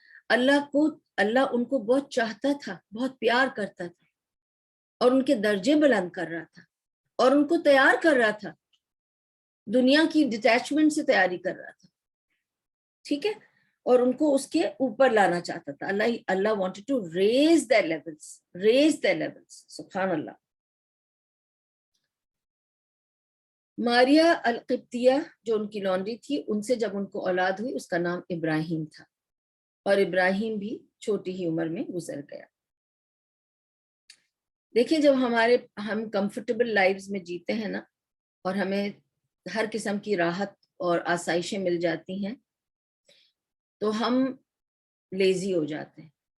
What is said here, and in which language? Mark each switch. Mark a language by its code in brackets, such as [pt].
[ur] اللہ ان کو بہت چاہتا تھا, بہت پیار کرتا تھا, اور ان کے درجے بلند کر رہا تھا, اور ان کو تیار کر رہا تھا, دنیا کی ڈیٹیچمنٹ سے تیاری کر رہا تھا. ٹھیک ہے, اور ان کو اس کے اوپر لانا چاہتا تھا. [en] اللہ wanted to raise their levels. [ar] سبحان اللہ. [ur] ماریہ القبطیہ جو ان کی لانڈری تھی, ان سے جب ان کو اولاد ہوئی, اس کا نام ابراہیم تھا, اور ابراہیم بھی چھوٹی ہی عمر میں گزر گیا. دیکھیں, جب ہم کمفرٹیبل لائفز میں جیتے ہیں نا, اور ہمیں ہر قسم کی راحت اور آسائشیں مل جاتی ہیں, تو ہم لیزی ہو جاتے ہیں.